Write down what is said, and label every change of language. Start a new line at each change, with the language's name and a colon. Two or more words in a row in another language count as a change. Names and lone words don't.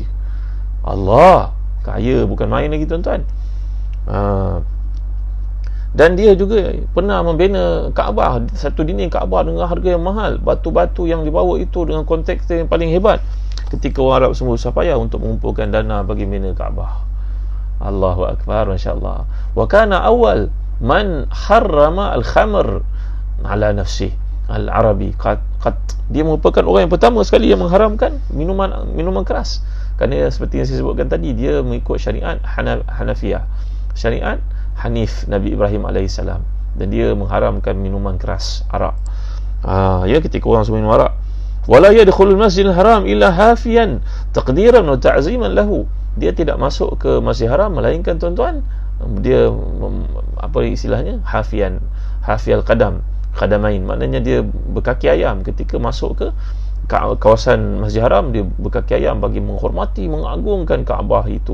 Malay: Allah, kaya bukan main lagi, tuan-tuan. Dan dia juga pernah membina Kaabah, satu dinding Kaabah dengan harga yang mahal. Batu-batu yang dibawa itu dengan konteks yang paling hebat, ketika orang Arab semua susah payah untuk mengumpulkan dana bagi membina Kaabah.
Arabic: الله أكبر، ما شاء الله. وكان أول من حرم الخمر على نفسه العربي قط.
Malay: Dia merupakan orang yang pertama sekali yang mengharamkan minuman keras. Kerana seperti yang saya sebutkan tadi, dia mengikut syariat Hanafiyah, syariat Hanif Nabi Ibrahim AS, dan dia mengharamkan minuman keras, arak. Ya, ketika orang semua minum arak,
Arabic: ولا يدخل المسجد الحرام إلا حافيا تقديرا وتعظيما له.
Malay: Dia tidak masuk ke Masjid Haram melainkan, tuan-tuan, dia apa istilahnya,
Arabic: حافي القدمين,
Malay: maknanya dia berkaki ayam ketika masuk ke kawasan Masjid Haram. Dia berkaki ayam bagi menghormati, mengagungkan Kaabah itu.